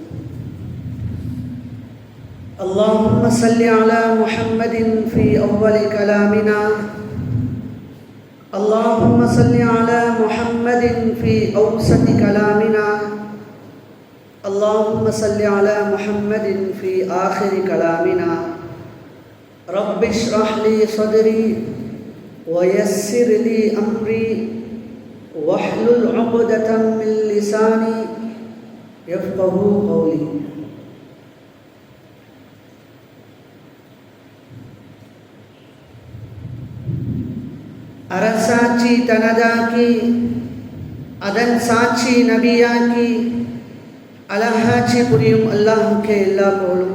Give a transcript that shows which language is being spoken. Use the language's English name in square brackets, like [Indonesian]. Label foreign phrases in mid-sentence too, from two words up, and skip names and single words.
[Arabic] اللهم صل على محمد في أول كلامنا، اللهم صل على محمد في أوسط كلامنا، اللهم صل على محمد في آخر كلامنا. رب اشرح لي صدري ويسر لي أمري واحلل عقدة من لساني يفقهوا قولي. [Tamil] அரசாட்சி தனதாக்கி அதன் சாட்சி நபியாக்கி அழகாட்சி புரியும் அல்லாஹுக்கே எல்லா புகழும்.